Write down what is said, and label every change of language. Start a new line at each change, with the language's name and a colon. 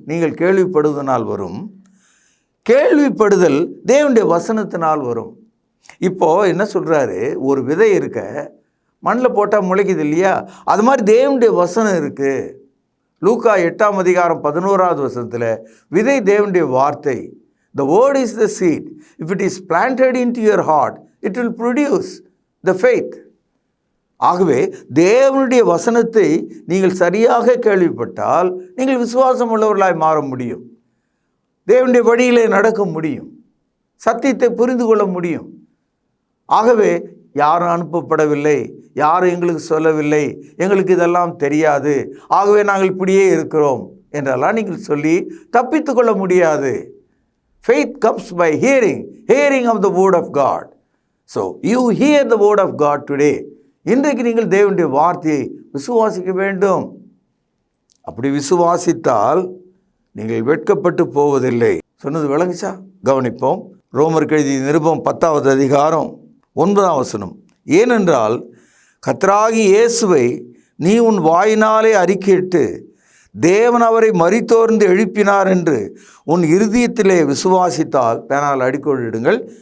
Tamil: நீங்கள் கேள்விப்படுவதனால் வரும், கேள்விப்படுதல் தேவனுடைய வசனத்தினால் வரும். இப்போது என்ன சொல்கிறாரு, ஒரு விதை இருக்க மண்ணில் போட்டால் முளைக்குது இல்லையா, அது மாதிரி தேவனுடைய வசனம் இருக்குது. லூக்கா 8ஆம் அதிகாரம் 11வது வசனத்தில் விதை தேவனுடைய வார்த்தை.
English: The word is the seed. If it is planted into your heart, it will produce the faith.
Tamil: ஆகவே தேவனுடைய வசனத்தை நீங்கள் சரியாக கேள்விப்பட்டால் நீங்கள் விசுவாசம் உள்ளவர்களாய் மாற முடியும். தேவனுடைய வழியிலே நடக்க முடியும். சத்தியத்தை புரிந்து கொள்ள முடியும். ஆகவே யாரும் அனுப்பப்படவில்லை, யாரும் எங்களுக்கு சொல்லவில்லை, எங்களுக்கு இதெல்லாம் தெரியாது, ஆகவே நாங்கள் இப்படியே இருக்கிறோம் என்றெல்லாம் நீங்கள் சொல்லி தப்பித்து கொள்ள முடியாது.
English: Faith comes by hearing of the word of God. So you hear the word of God today.
Tamil: இன்றைக்கு நீங்கள் தேவனுடைய வார்த்தையை விசுவாசிக்க வேண்டும். அப்படி விசுவாசித்தால் நீங்கள் வெட்கப்பட்டு போவதில்லை. சொன்னது விளங்குச்சா? கவனிப்போம். ரோமருக்கு எழுதிய நிருபம் 10வது அதிகாரம் 9ஆம் வசனம். ஏனென்றால் கர்த்தராகிய இயேசுவை நீ உன் வாயினாலே அறிக்கையிட்டு தேவன் அவரை மரித்தோர்ந்து எழுப்பினார் என்று உன் இருதயத்திலே விசுவாசித்தால், பேனால் அடிக்கோடிடுங்கள்.